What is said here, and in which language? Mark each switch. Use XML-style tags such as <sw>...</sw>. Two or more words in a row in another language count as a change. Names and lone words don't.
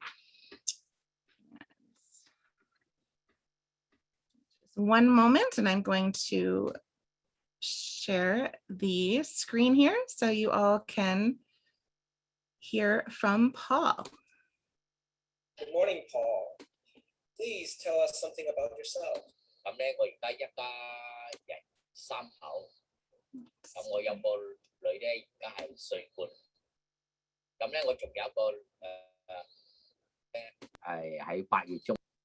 <en>Just one moment, and I'm going to share the screen here so you all can hear from Paul. Good morning, Paul. Please tell us something about yourself.</en> <yue>咁咧，我而家一家人3口，咁我有個女咧，而家係歲半。咁咧，我仲有一個係喺8月中。</yue>